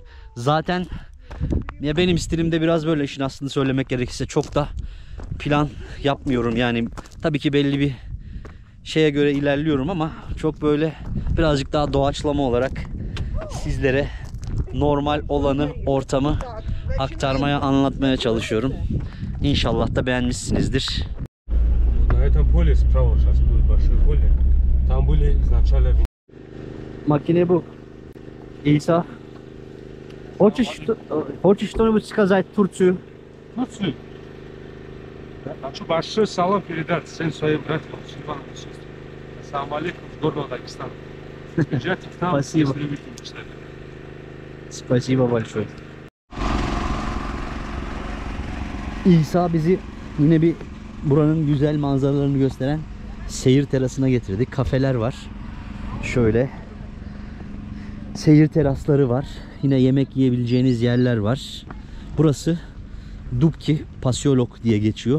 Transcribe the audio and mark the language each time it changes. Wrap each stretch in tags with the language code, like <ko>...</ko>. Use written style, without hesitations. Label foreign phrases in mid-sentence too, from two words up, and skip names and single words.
<tr>Zaten ya benim stilimde biraz böyle, işin aslını söylemek gerekirse çok da plan yapmıyorum. Yani tabii ki belli bir şeye göre ilerliyorum ama çok böyle birazcık daha doğaçlama olarak sizlere normal olanı, ortamı aktarmaya, anlatmaya çalışıyorum. İnşallah da beğenmişsinizdir.</tr> <ru>На этом поле справа сейчас будет большое поле. Там были изначально...</ru> <tr>Makine bu. İsa.</tr> <ru>Хочешь что-нибудь сказать Турцию? Турцию. Хочу большой салам передать всем своим братьям, мусульманам и сестрам.</ru> <ar>السلام عليكم,</ar> <ru>с горного Дагестана. Приезжайте к нам, Спасибо. если любите мечтать. Спасибо большое.</ru> <tr>İsa bizi yine bir buranın güzel manzaralarını gösteren seyir terasına getirdi. Kafeler var. Şöyle seyir terasları var. Yine yemek yiyebileceğiniz yerler var. Burası Dubki Pasiolog diye geçiyor.</tr>